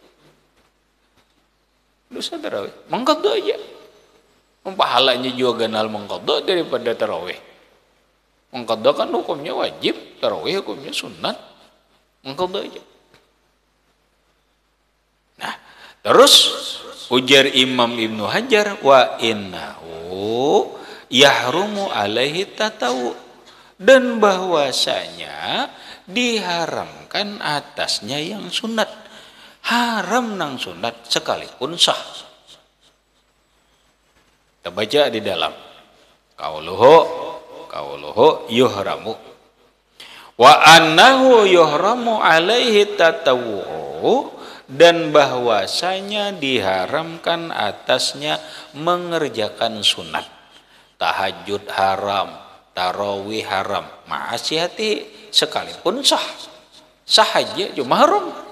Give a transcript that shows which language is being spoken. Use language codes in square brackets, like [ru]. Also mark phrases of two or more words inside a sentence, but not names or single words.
[bjn] Kada usah tarawih, mengqadha aja. Pahalanya juga ganal mengqadha daripada tarawih. Mengqadha kan hukumnya wajib, tarawih hukumnya sunat. [id] Mengqadha aja. Nah, terus ujar Imam Ibnu Hajar, [ar] wa innahu yahrumu alaihi tatawu, [id] dan bahwasanya diharamkan atasnya yang sunat. [bjn] Haram nang sunat sekalipun sah. [id] Kita baca di dalam [ar] qauluhu yuhramu wa annahu yuhramu alaihi tatawu, [id] dan bahwasanya diharamkan atasnya mengerjakan sunat. [bjn] Tahajud haram, tarawih haram, ma'asiyati sekalipun sah aja cuma haram.